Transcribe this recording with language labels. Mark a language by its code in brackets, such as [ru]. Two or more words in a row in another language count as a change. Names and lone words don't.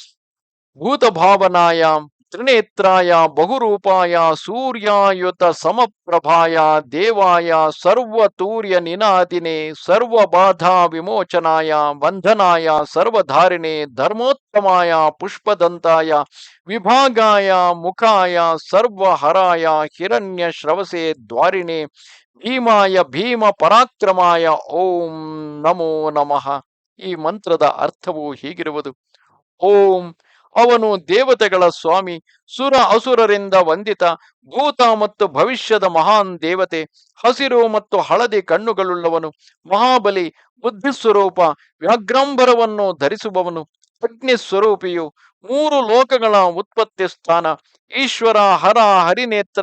[sa] भूतभावनाय त्रिनेत्राय बहुरूपाय सूर्यायुत समप्रभाय देवाय सर्वतूर्य निनादिने सर्वबाधा विमोचनाय बन्धनाय सर्वधारिणे धर्मोत्तमाय पुष्पदन्ताय विभागाय मुखाय सर्वहराय हिरण्य श्रवसे द्वारिणे भीमाय भीम पराक्रमाय ओं नमो नमः. [kn] ಈ ಮಂತ್ರದ ಅರ್ಥವು ಹೀಗಿರುವುದು: ಓಂ, ಅವನು ದೇವತೆಗಳ ಸ್ವಾಮಿ, ಸುರ ಅಸುರರಿಂದ ವಂದಿತ, ಭೂತ ಮತ್ತು ಭವಿಷ್ಯದ ಮಹಾನ್ ದೇವತೆ, ಹಸಿರು ಮತ್ತು ಹಳದಿ ಕಣ್ಣುಗಳುಳ್ಳವನು, ಮಹಾಬಲಿ, ಬುದ್ಧಿಸ್ವರೂಪ, ವ್ಯಾಘ್ರಾಂಬರವನ್ನು ಧರಿಸುವವನು, ಅಗ್ನಿ ಸ್ವರೂಪಿಯು, 3 ಲೋಕಗಳ ಉತ್ಪತ್ತಿ ಸ್ಥಾನ, ಈಶ್ವರ, ಹರ, ಹರಿನೇತ್ರ,